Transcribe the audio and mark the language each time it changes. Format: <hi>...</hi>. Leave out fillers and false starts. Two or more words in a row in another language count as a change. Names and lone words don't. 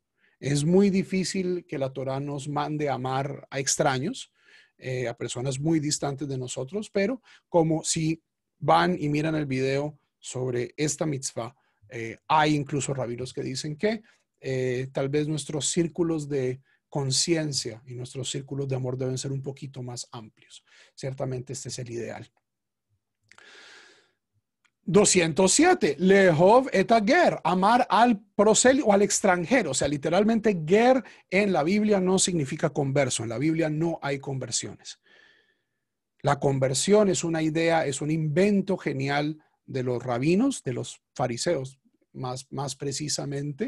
<es>Es muy difícil que la Torah nos mande a amar a extraños, a personas muy distantes de nosotros, pero como si van y miran el video sobre esta mitzvah, hay incluso rabinos que dicen que tal vez nuestros círculos de conciencia y nuestros círculos de amor deben ser un poquito más amplios. Ciertamente este es el ideal. 207,</es> <he>לאהוב את הגר,</he> <es>amar al prosélito o al extranjero. O sea, literalmente ger en la Biblia no significa converso. En la Biblia no hay conversiones. La conversión es una idea, es un invento genial de los rabinos, de los fariseos, más precisamente.</es>